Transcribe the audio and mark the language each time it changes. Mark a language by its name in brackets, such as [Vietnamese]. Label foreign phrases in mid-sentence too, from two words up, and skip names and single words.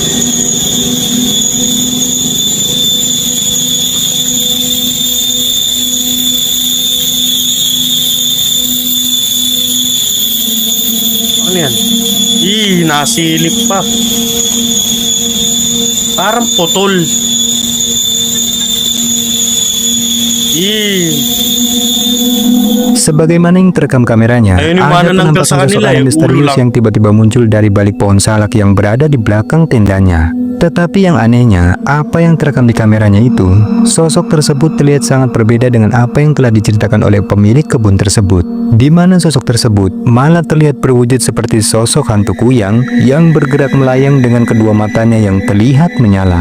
[Filipino] Ano yan? Nasilip pa. Parang putol. [Indonesian] Sebagaimana yang terekam kameranya, [Filipino] Ayun yung [Indonesian] ada [Filipino] mana nanggal [Indonesian] penampakan [Filipino] sa [Indonesian] sosok [Filipino] kanila, [Indonesian] aneh misterius [Filipino] ulo lang. [Indonesian] yang tiba-tiba muncul dari balik pohon salak yang berada di belakang tendanya. Tetapi yang anehnya, apa yang terekam di kameranya itu, sosok tersebut terlihat sangat berbeda dengan apa yang telah diceritakan oleh pemilik kebun tersebut. Di mana sosok tersebut malah terlihat berwujud seperti sosok hantu kuyang yang bergerak melayang dengan kedua matanya yang terlihat menyala.